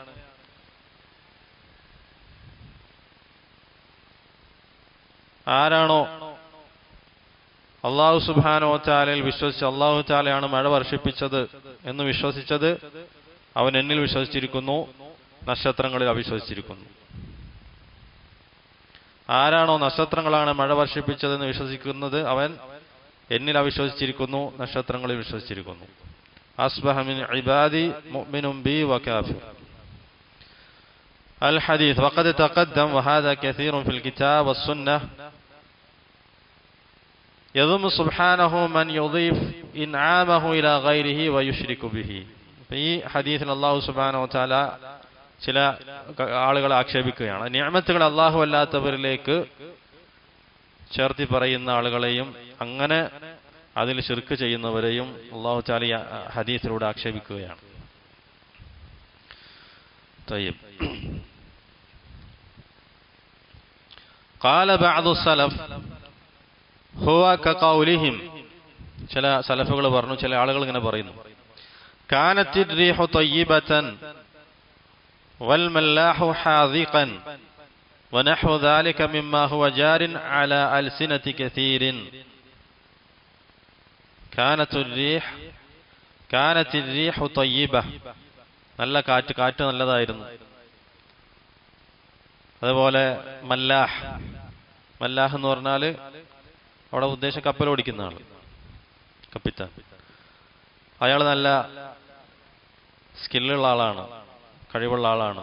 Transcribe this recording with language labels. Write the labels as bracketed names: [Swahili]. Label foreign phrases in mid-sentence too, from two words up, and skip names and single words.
[Malayalam] ആരാണോ [Arabic] الله سبحانه [Malayalam] വ തആലയിൽ വിശ്വസിച്ച്, അല്ലാഹു തആലയാണ് മഴ വർഷിപ്പിച്ചത് എന്ന് വിശ്വസിച്ചത്, അവൻ എന്നിൽ വിശ്വസിച്ചിരിക്കുന്നു, നക്ഷത്രങ്ങളിൽ അവിശ്വസിച്ചിരിക്കുന്നു. ആരാണോ നക്ഷത്രങ്ങളാണ് മഴ വർഷിപ്പിച്ചതെന്ന് വിശ്വസിക്കുന്നത് അവൻ എന്നിൽ അവിശ്വസിച്ചിരിക്കുന്നു, നക്ഷത്രങ്ങളിൽ വിശ്വസിച്ചിരിക്കുന്നു. [Arabic] أصبح من عبادي مؤمن بي وكافر. الحديث وقد تقدم وهذا كثير في الكتاب والسنة يضم سبحانه من يضيف إنعامه إلى غيره ويشرك به. [Malayalam] ഈ ഹദീസിൽ [Arabic] الله سبحانه [Malayalam] വ തആല ചില ആളുകളെ ആക്ഷേപിക്കുകയാണ്. നിഅമത്തുകൾ അല്ലാഹു അല്ലാത്തവരിലേക്ക് ചേർത്തി പറയുന്ന ആളുകളെയും അങ്ങനെ അതിൽ ശിർക്ക് ചെയ്യുന്നവരെയും അല്ലാഹു തആല ഈ ഹദീസിലൂടെ ആക്ഷേപിക്കുകയാണ്. [Arabic] طيب قال بعض السلف هو كقولهم. [Malayalam] ചില സലഫുകൾ പറഞ്ഞു, ചില ആളുകൾ ഇങ്ങനെ പറയുന്നു, [Arabic] كانت الريح طيبة والملاح حاذقا ونحو ذلك مما هو جار على ألسنة كثير. كانت الريح طيبة. [Malayalam] നല്ല കാറ്റ് നല്ലതായിരുന്നു. അതുപോലെ മല്ലാഹ് എന്ന് പറഞ്ഞാൽ അവിടെ ഉദ്ദേശം കപ്പൽ ഓടിക്കുന്ന ആൾ, കപ്പിത്താൻ. അയാൾ നല്ല സ്കില്ലുള്ള ആളാണ്, കഴിവുള്ള ആളാണ്.